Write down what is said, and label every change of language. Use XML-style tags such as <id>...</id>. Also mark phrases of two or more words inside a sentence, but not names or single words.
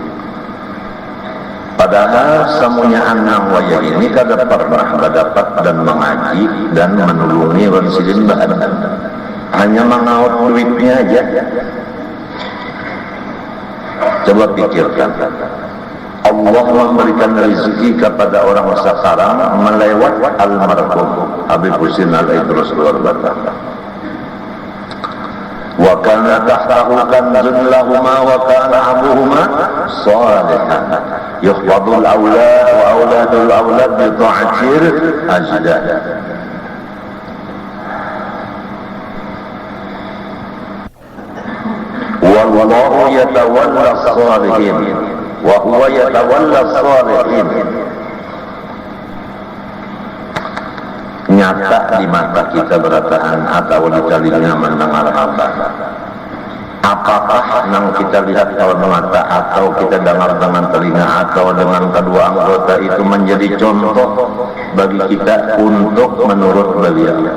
<bjn>Padahal semuanya anak wayah ini kada pernah berdapat dan mengaji dan menulungi wansilin bahan, hanya mengaut duitnya aja.</bjn> <id>Coba pikirkan, Allah memberikan rezeki kepada orang sekarang melewat almarhum Habib Husin Al-Idrus luar biasa.</id> <ar>وكان تحته كنز لهما وكان أبوهما صالحا يحفظ الأولاد وأولاد الأولاد بطاعة الأجداد. والله يتولى الصالحين وهو يتولى الصالحين.</ar> <bjn>Nyata di mata kita berataan atau di telinga mendengar apa?</bjn> <id>Apakah yang kita lihat kalau mata atau kita dengar dengan telinga atau dengan kedua anggota itu menjadi contoh bagi kita untuk menurut beliau?</id>